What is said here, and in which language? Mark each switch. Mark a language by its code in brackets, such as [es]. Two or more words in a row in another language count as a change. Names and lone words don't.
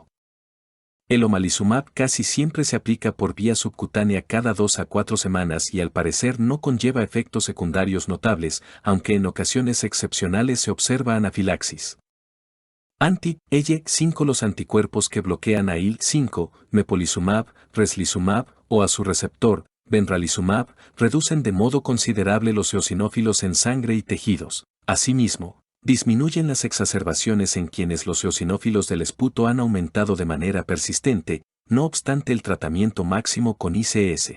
[es] El omalizumab casi siempre se aplica por vía subcutánea cada 2 a 4 semanas y al parecer no conlleva efectos secundarios notables, aunque en ocasiones excepcionales se observa anafilaxis. Anti-IgE5 Los anticuerpos que bloquean a IL-5, mepolizumab, reslizumab o a su receptor, benralizumab, reducen de modo considerable los eosinófilos en sangre y tejidos. Asimismo, disminuyen las exacerbaciones en quienes los eosinófilos del esputo han aumentado de manera persistente, no obstante el tratamiento máximo con ICS.